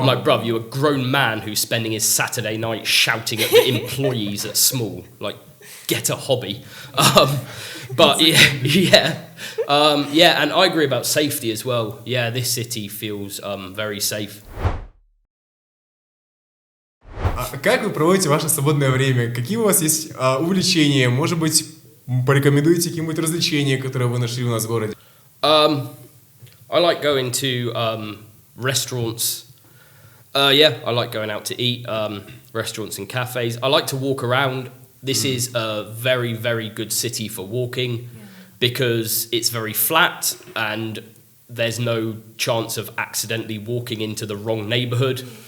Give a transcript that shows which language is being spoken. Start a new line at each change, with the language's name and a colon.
English: I'm like, bruv, you're a grown man who's spending his Saturday night shouting at the employees at Small. Like, get a hobby. But yeah, and I agree about safety as well. Yeah, this city feels very safe.
Russian: Как вы проводите ваше свободное время? Какие у вас есть увлечения? Может быть, порекомендуете какие-нибудь развлечения, которые вы нашли у нас в городе?
English: I like going to restaurants. Yeah, I like going out to eat, restaurants and cafes. I like to walk around. This is a very, very good city for walking because it's very flat and there's no chance of accidentally walking into the wrong neighborhood.